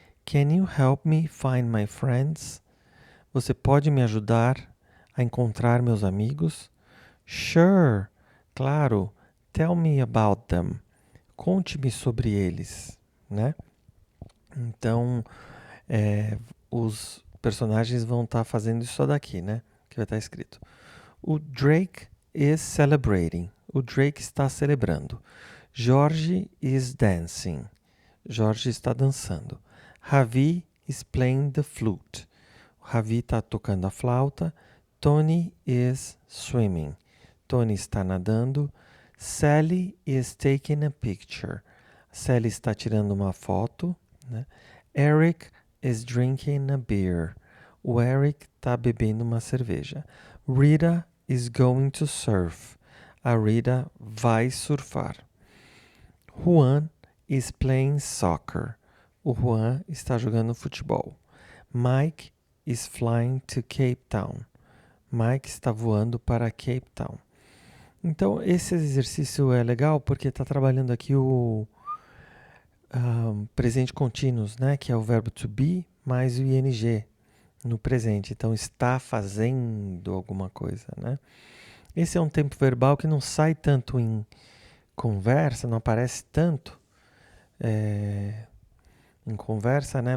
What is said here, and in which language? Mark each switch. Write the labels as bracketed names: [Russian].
[English] Can you help me find my friends? [Portuguese] Você pode me ajudar a encontrar meus amigos? [English] Sure. Claro. Tell me about them. [Portuguese] Conte-me sobre eles, né? Então, os personagens vão estar fazendo isso daqui, né? Que vai estar escrito. O Drake [English] is celebrating. [Portuguese] O Drake está celebrando. [English] George is dancing. [Portuguese] Jorge está dançando. [English] Ravi is playing the flute. [Portuguese] Ravi está tocando a flauta. [English] Tony is swimming. [Portuguese] Tony está nadando. [English] Sally is taking a picture. [Portuguese] Sally está tirando uma foto, né? [English] Eric is drinking a beer. [Portuguese] O Eric está bebendo uma cerveja. [English] Rita is going to surf. [Portuguese] A Rita vai surfar. [English] Juan is playing soccer. [Portuguese] O Juan está jogando futebol. [English] Mike is flying to Cape Town. [Portuguese] Mike está voando para Cape Town. Então, esse exercício é legal porque está trabalhando aqui o presente contínuos, né? Que é o verbo to be mais o ing no presente. Então, está fazendo alguma coisa, né? Esse é um tempo verbal que não sai tanto em conversa, não aparece tanto em conversa, né?